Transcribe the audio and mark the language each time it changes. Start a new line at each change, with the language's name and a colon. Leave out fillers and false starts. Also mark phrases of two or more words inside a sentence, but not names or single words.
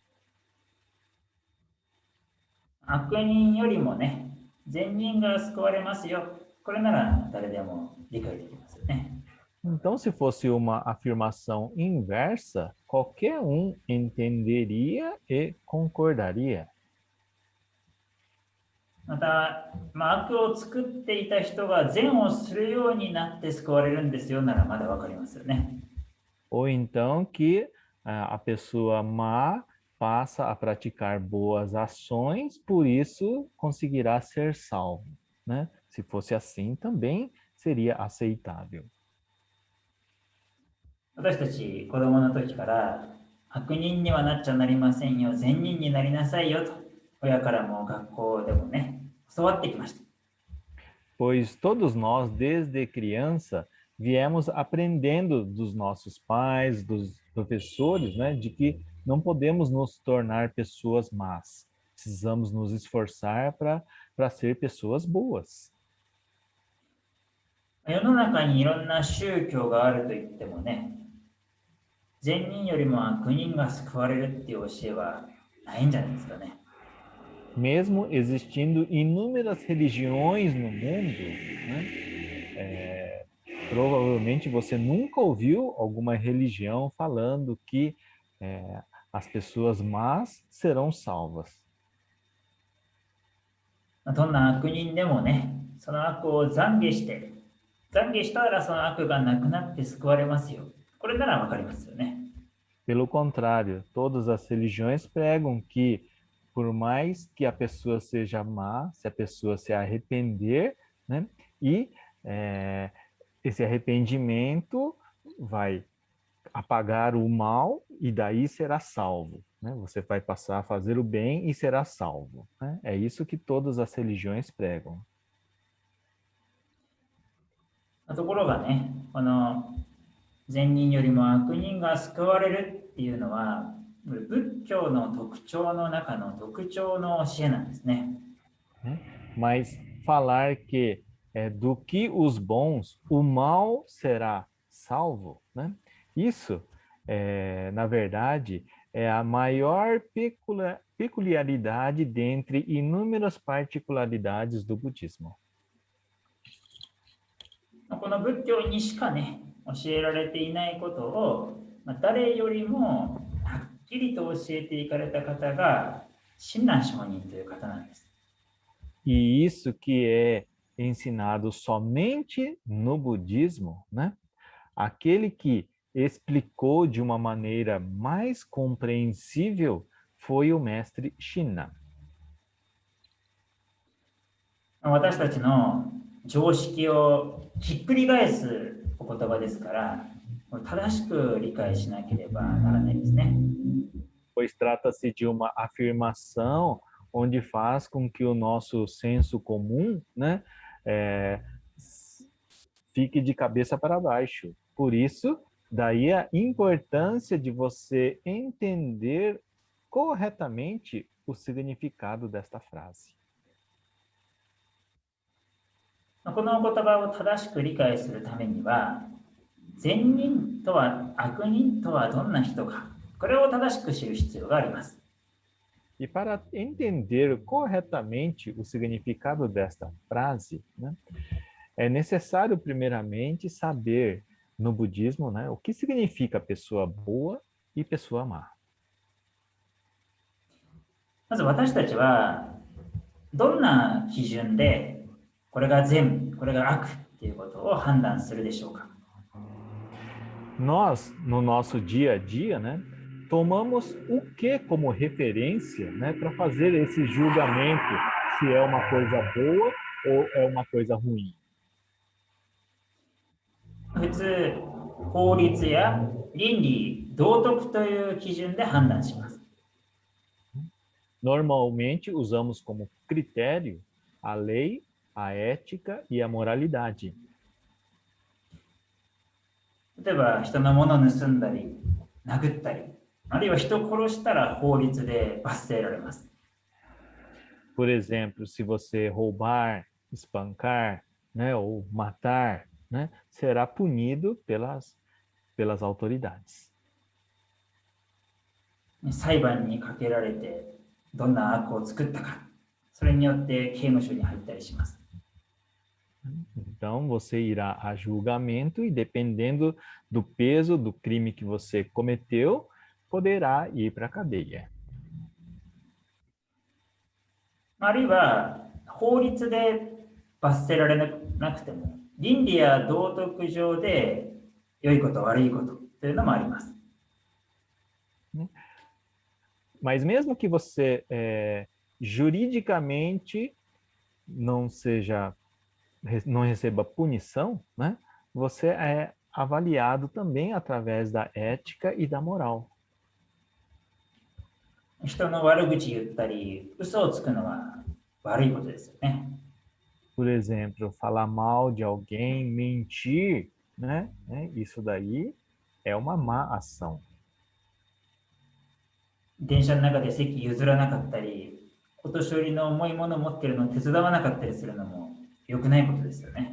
Japanese: 悪人よりもね、善人が救われますよ。これなら誰でも理解できますよね。
Portuguese: Então, se fosse uma afirmação inversa, qualquer um entenderia e concordaria.
Japanese: また、悪を作っていた人が善をするようになって救われるんですよならまだわかりますよね。
Portuguese: Ou então que a pessoa má passa a praticar boas ações, por isso conseguirá ser salvo, né? Se fosse assim, também seria aceitável.
Japanese: 私たち子供の時から悪人にはなっちゃなりませんよ、善人になりなさいよと親からも学校でもね、教わってきました。
Portuguese: Pois todos nós, desde criança, viemos aprendendo dos nossos pais, dos professores, né, de que não podemos nos tornar pessoas más. Precisamos nos esforçar para ser pessoas boas.
Japanese: 世の中にいろんな宗教があると言ってもね、善人よりも悪人が救われるっていう教えはないんじゃないですかね。
Portuguese: Mesmo existindo inúmeras religiões no mundo, né, provavelmente você nunca ouviu alguma religião falando que as pessoas más serão salvas.
Japanese: どんな悪人でもね、その悪を懺悔したらその悪がなくなって救われますよ。これならわかりますよね。
Portuguese: Pelo contrário, todas as religiões pregam que, por mais que a pessoa seja má, se a pessoa se arrepender, né, e esse arrependimento vai apagar o mal e daí será salvo, né? Você vai passar a fazer o bem e será salvo, né? É isso que todas as religiões pregam.
Japanese: ところがね、この善人よりも悪人が救われるっていうのは仏教の特徴の中の特徴の教えなんですね。
Portuguese: Mas falar que do que os bons o mal será salvo, né? Isso, na verdade, é a maior peculiaridade dentre inúmeras particularidades do budismo.
Japanese: この仏教にしかね、教えられていないことを、誰よりもはっきりと教えていかれた方が親鸞上人という方なんです。
Portuguese: E isso que é ensinado somente no budismo, né? Aquele que explicou de uma maneira mais compreensível foi o mestre Shinna.
Japanese: 私たちの常識をひっくり返すお言葉ですから、正しく理解しなければならないですね。
Portuguese: Pois trata-se de uma afirmação onde faz com que o nosso senso comum, né, fique de cabeça para baixo. Por isso, daí a importância de você entender corretamente o significado desta frase.
Japanese: この言葉を正しく理解するためには、善人とは悪人とはどんな人か、これを正しく知る必要があります。
Portuguese: E para entender corretamente o significado desta frase, né, é necessário primeiramente saber no budismo, né, o que significa pessoa boa e pessoa má.
Japanese: まず私たちはどんな基準でこれが善、これが悪ということを判断するでしょうか。
Portuguese: Nós, no nosso dia a dia, né, tomamos o que como referência, né, para fazer esse julgamento se é uma coisa boa ou é uma coisa ruim?
Japanese: 普通、法律や倫理、道徳という基準で判断します。
Portuguese: Normalmente usamos como critério a lei, a ética e a moralidade.
Japanese: 例えば人のものを盗んだり、殴ったり、あるいは人を殺したら法律で罰せられます。
Portuguese: Por exemplo, se você roubar, espancar, né, ou matar, né, será punido pelas autoridades.
Japanese: 裁判にかけられてどんな悪を作ったか、それによって刑務所に入ったりします。
Portuguese: Então, você irá a julgamento e, dependendo do peso do crime que você cometeu, poderá ir para a cadeia.
Japanese: あるいは法律で罰せられなくても、倫理や道徳上で良いこと悪いことというのもあります。
Portuguese: Mas mesmo que você juridicamente não receba punição, né? Você é avaliado também através da ética e da moral.
Japanese: 人の悪口言ったり、嘘をつくのは悪いことですよね。
Portuguese: Por exemplo, falar mal de alguém, mentir, né? Isso daí é uma má ação.
Japanese: 電車の中で席譲らなかったり、お年寄りの重いものを持っているのを手伝わなかったりするのも良くないことですよね。